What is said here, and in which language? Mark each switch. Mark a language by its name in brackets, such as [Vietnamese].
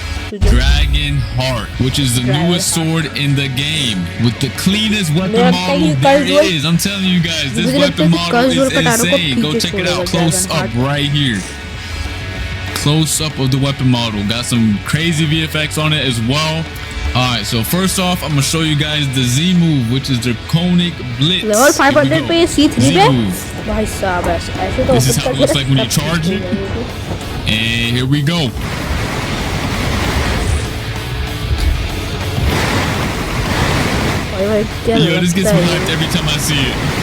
[English] Dragon Heart, which is the newest sword in the game with the cleanest weapon model there is. I'm telling you guys, this weapon model is insane. Go check it out close up right here. Close up of the weapon model. Got some crazy VFX on it as well. Alright, so first off, I'm gonna show you guys the Z move, which is Draconic Blitz. [Hindi] Level 500 पे C3 पे भाई साहब ऐसे तो [English] this is how it looks like when you charge it. And here we go. Yo, this gets me hyped every time I see it.